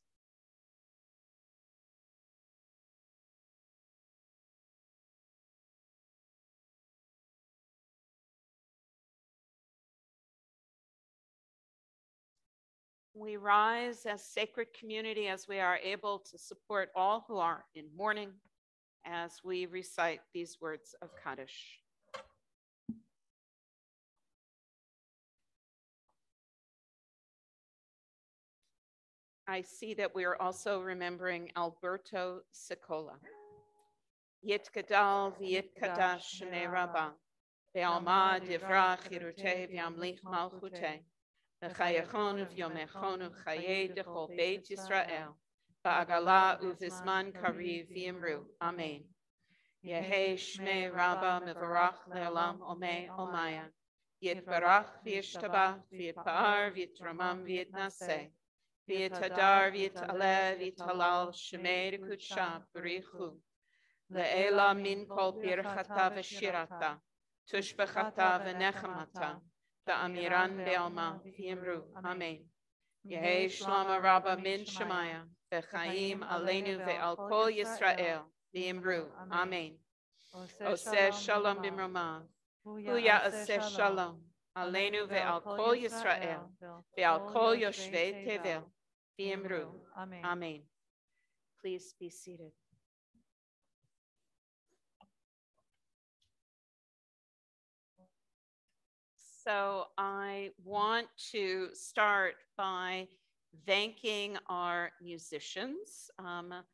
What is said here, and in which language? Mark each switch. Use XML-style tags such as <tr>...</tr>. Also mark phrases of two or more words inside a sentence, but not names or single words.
<en>We rise as sacred community as we are able to support all who are in mourning as we recite these words of Kaddish. I see that we are also remembering Alberto Sicola.</en> <arc>יתגדל ויתקדש שמיה רבא, בעלמא די ברא כרעותיה וימליך מלכותיה, בחייכון וביומיכון ובחיי דכל בית ישראל, בעגלא ובזמן קריב ואמרו. Amen. יהא שמיה רבא מברך לעלם ולעלמי עלמיא, יתברך וישתבח ויתפאר ויתרומם ויתנשא, ויתהדר ויתעלה ויתהלל שמיה דקודשא בריך הוא. לעלא מן כל ברכתא ושירתא, תשבחתא ונחמתא, דאמירן בעלמא ואמרו. Amen. יהא שלמא רבא מן שמיא, וחיים עלינו ועל כל ישראל, ואמרו. Amen.</arc> <he>עושה שלום במרומיו, הוא יעשה שלום. עלינו ועל כל ישראל, ועל כל יושבי תבל, ואמרו.</he> <en>Amen. Please be seated. So I want to start by thanking our musicians.</en>